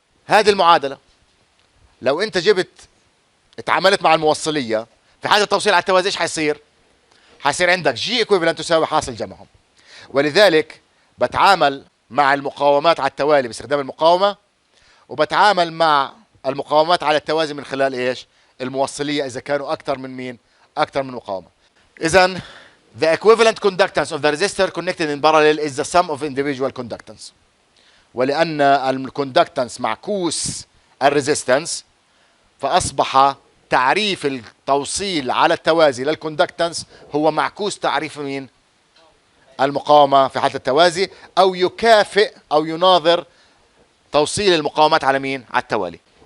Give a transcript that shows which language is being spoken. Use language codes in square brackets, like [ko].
[ar] هذه المعادله لو انت جبت اتعاملت مع الموصليه في حاله التوصيل على التوازي ايش حيصير؟ حيصير عندك جي ايكويفالنت تساوي حاصل جمعهم. ولذلك بتعامل مع المقاومات على التوالي باستخدام المقاومه، وبتعامل مع المقاومات على التوازي من خلال ايش؟ الموصليه اذا كانوا اكثر من مين؟ اكثر من مقاومه. اذا [en] the equivalent conductance of the resistor connected in parallel is the sum of individual conductance. [ar] ولان الكوندكتنس معكوس الريزيستنس فاصبح تعريف التوصيل على التوازي للكوندكتنس هو معكوس تعريف مين؟ المقاومه في حاله التوازي، او يكافئ او يناظر توصيل المقاومات على مين؟ على التوالي.